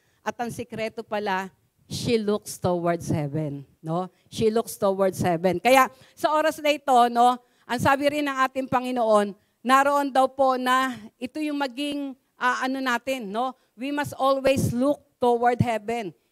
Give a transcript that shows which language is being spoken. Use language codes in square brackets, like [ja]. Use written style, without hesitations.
[tl] At ang sikreto pala, [en] she looks towards heaven, [tl] no? [en] She looks towards heaven. [tl] Kaya sa oras na ito, no, ang sabi rin ng ating Panginoon, naroon daw po na ito yung maging natin, no? [en] We must always look toward heaven.